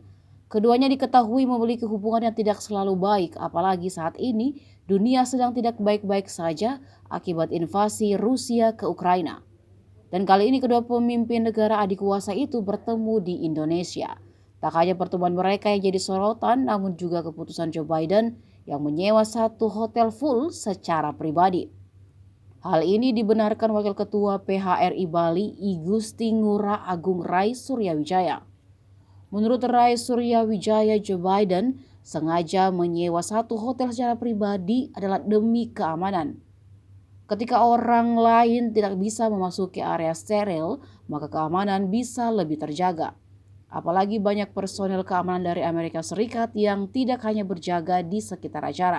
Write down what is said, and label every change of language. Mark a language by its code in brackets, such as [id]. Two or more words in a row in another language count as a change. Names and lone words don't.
[id] Keduanya diketahui memiliki hubungan yang tidak selalu baik, apalagi saat ini dunia sedang tidak baik-baik saja akibat invasi Rusia ke Ukraina. Dan kali ini kedua pemimpin negara adik kuasa itu bertemu di Indonesia. Tak hanya pertemuan mereka yang jadi sorotan, namun juga keputusan Joe Biden yang menyewa satu hotel full secara pribadi. Hal ini dibenarkan Wakil Ketua PHRI Bali, I Gusti Ngurah Agung Rai Suryawijaya. Menurut Rai Suryawijaya, Joe Biden sengaja menyewa satu hotel secara pribadi adalah demi keamanan. Ketika orang lain tidak bisa memasuki area steril, maka keamanan bisa lebih terjaga. Apalagi banyak personel keamanan dari Amerika Serikat yang tidak hanya berjaga di sekitar acara.